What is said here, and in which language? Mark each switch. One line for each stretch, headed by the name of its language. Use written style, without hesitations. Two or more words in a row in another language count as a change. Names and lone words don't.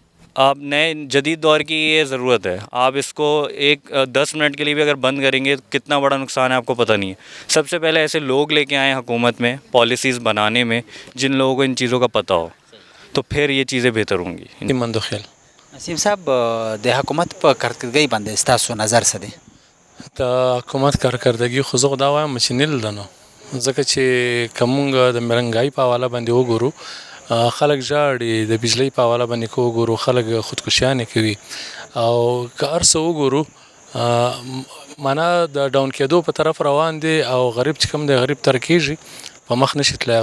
Urdu: آپ نئے جدید دور کی یہ ضرورت ہے۔ آپ اس کو 10 منٹ کے لیے بھی اگر بند کریں گے تو کتنا بڑا نقصان ہے آپ کو پتہ نہیں ہے. سب سے پہلے ایسے لوگ لے کے آئیں حکومت میں پالیسیز بنانے میں جن لوگوں کو ان چیزوں کا پتہ ہو، تو پھر یہ چیزیں بہتر ہوں گی. मंदोखेल नसीम साहब,
Pashto: د حکومت په کارکردګۍ باندې ستاسو نظر څه دی؟ د حکومت کارکردګي خو زه دا وایم چې نیل ده نو، ځکه چې که موږ د مهنګایي په حواله باندې وګورو، خلک ژاړي د بجلی په حواله باندې که وګورو خلک خودکشیانې کوي او که هر څه وګورو معنا د ډاون کېدو په طرف روان دي او غریب چې کوم دی غریب تر کېږي په مخ نشي تللی او